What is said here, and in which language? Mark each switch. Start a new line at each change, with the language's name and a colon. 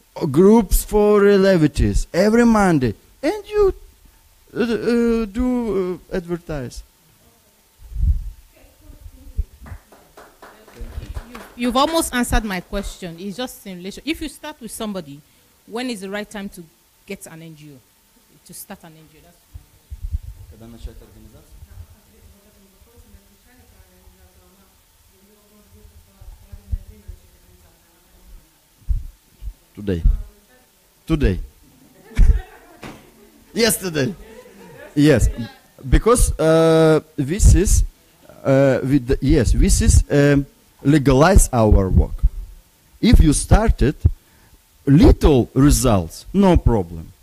English: Groups for relatives every Monday, and you do advertise. You've almost answered my question. It's just in relation. If you start with somebody, when is the right time to get an NGO? To start an NGO?
Russian: Когда начать организацию?
English: Today. Yesterday. Yes, because this is legalize our work. If you started little results, no problem.